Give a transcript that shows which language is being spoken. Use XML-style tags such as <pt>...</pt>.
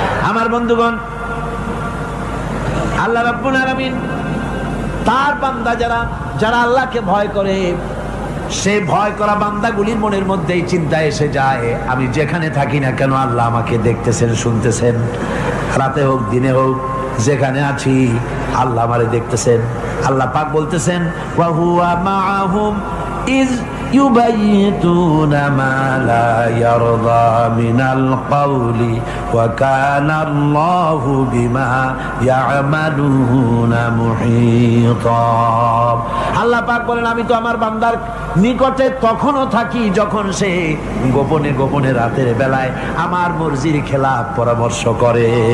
<bn>আমার বন্ধুগণ, আল্লাহ রাব্বুল আলামিন তার বান্দা যারা আল্লাহকে ভয় করে, সে ভয় করা বান্দাগুলির মনের মধ্যেই চিন্তা এসে যায়, আমি যেখানে থাকি না কেন আল্লাহ আমাকে দেখতেছেন, শুনতেছেন। রাতে হোক দিনে হোক, যেখানে আছি আল্লাহ আমারে দেখতেছেন। আল্লাহ পাক বলতেছেন,</bn> <ar>ওয়া হুয়া মাআহুম ইজ يبيتون ما لا يرضى من القول وكان الله بما يعملون محيطا।</ar> <bn>আল্লাহ পাক বলেন, আমি তো আমার বান্দার নিকটে তখনও থাকি যখন সে গোপনে গোপনে রাতের বেলায় আমার মর্জির খেলাফ পরামর্শ করে।</bn>